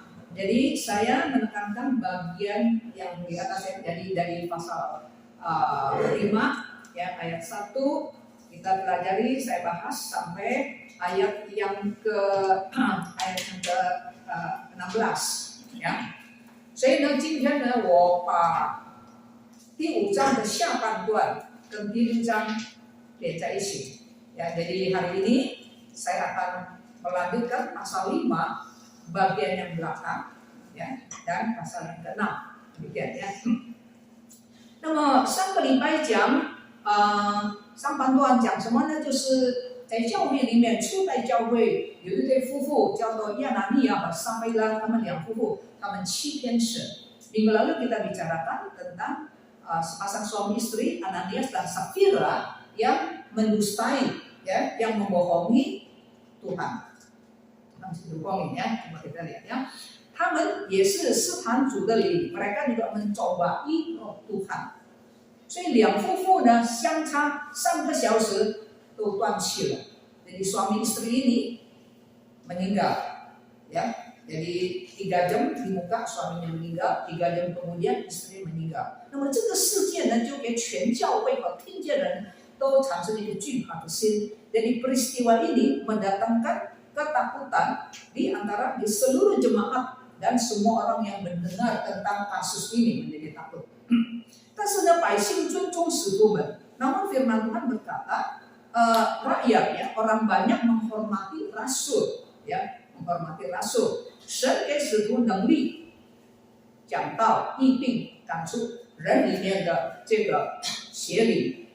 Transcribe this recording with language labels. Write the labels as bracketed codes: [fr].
[id] Jadi saya menekankan bagian yang di atas, jadi dari pasal 5 ya, ayat 1 kita pelajari, saya bahas sampai ayat yang ke-16 ya. [zh] 所以呢，今天呢，我把第5章的下半段跟第6章连在一起ya. [id] Jadi hari ini saya akan melanjutkan pasal 5 bagian yang belakang ya, dan pasal yang ke-6 demikian ya. [zh] 那么上个礼拜讲上半段讲什么呢？就是在教会里面，初代教会有一对夫妇叫做亚拿尼亚和撒非拉，他们两夫妇他们欺骗神。 [id] Minggu lalu kita bicarakan tentang sepasang suami istri Ananias dan Safira yang mendustai ya, yang membohongi Tuhan. Masih bohongin ya, cuma kita lihat ya. [zh] 他们也是试探主的灵， [id] mereka juga mencobai roh Tuhan. [zh] 所以两夫妇呢相差3个小时都断气了. [id] Jadi suami istri ini meninggal ya. Jadi 3 jam di muka suaminya meninggal, 3 jam kemudian istri meninggal. [zh] 那么这个事件呢就给全教会和听见人都产生一个惧怕的心. [id] Jadi peristiwa ini mendatangkan ketakutan di seluruh jemaat dan semua orang yang mendengar tentang kasus ini menjadi takut. [zh] 但是呢，百姓尊重使徒们。 [id] Namun firman Tuhan berkata, rakyat ya, orang banyak menghormati rasul, ya, menghormati rasul. [zh] 神给使徒能力，讲道、医病、赶出人里面的这个邪灵。